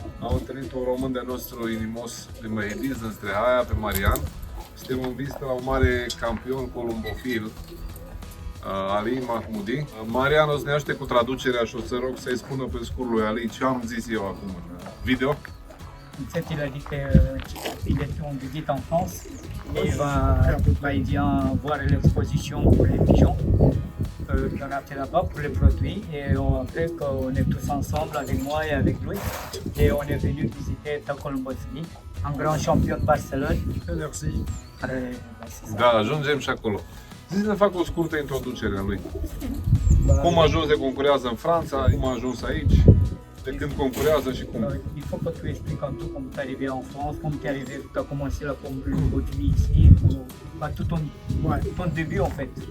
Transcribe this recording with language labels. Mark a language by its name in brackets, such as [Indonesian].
[Romanian] Am întâlnit un român de nostru inimos din Mehediz, în Strehaia, pe Marian. Suntem în vizită la un mare campion columbofil, Ali Mahmoudi. Marian o să ne ajute cu traducerea și o să rog să-i spună pe scurt lui Ali ce am zis eu acum în video. [French] En fait, il a dit qu'il était en visite en France et il vient voir l'exposition pour les pigeons qu'on a fait là-bas pour les produits. Et après, on est tous ensemble avec moi et avec lui. Et on est venu visiter Ta Colombophilie, un grand champion de Barcelone. Merci. [Romanian] Da, ajungem și acolo. Să fac o scurtă introducere a lui. Cum a ajuns de concurează în Franța, cum a ajuns aici, de când concurează și cum. [French] Il faut que tu expliques un peu comment tu es arrivé en France, comment tu es arrivé, tu as commencé la colombophilie ici, tout ton début en fait.